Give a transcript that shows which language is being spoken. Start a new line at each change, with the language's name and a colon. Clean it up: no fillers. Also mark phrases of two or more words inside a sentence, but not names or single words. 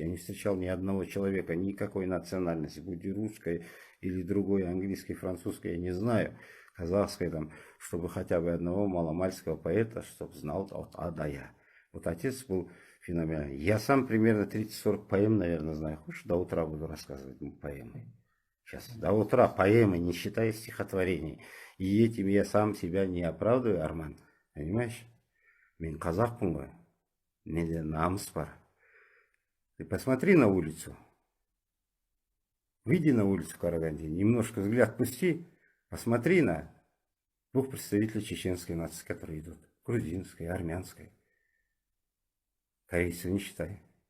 Russian: Я не встречал ни одного человека, никакой национальности, будь русской или другой, английской, французской, я не знаю, казахской там, чтобы хотя бы одного маломальского поэта, чтобы знал от А до Я. Вот отец был феноменальный. Я сам примерно 30-40 поэм, наверное, знаю. Хочешь, до утра буду рассказывать поэмы. Сейчас, до утра поэмы, не считая стихотворений. И этим я сам себя не оправдываю, Арман.
Kazakh: Понимаешь? Мен қазақпын ғой. Менде намыс бар.
Russian: Ты посмотри на улицу. Выйди на улицу в Караганде, немножко взгляд пусти. Посмотри на двух представителей чеченской нации, которые идут. Грузинской, армянской. Корейцев не считай.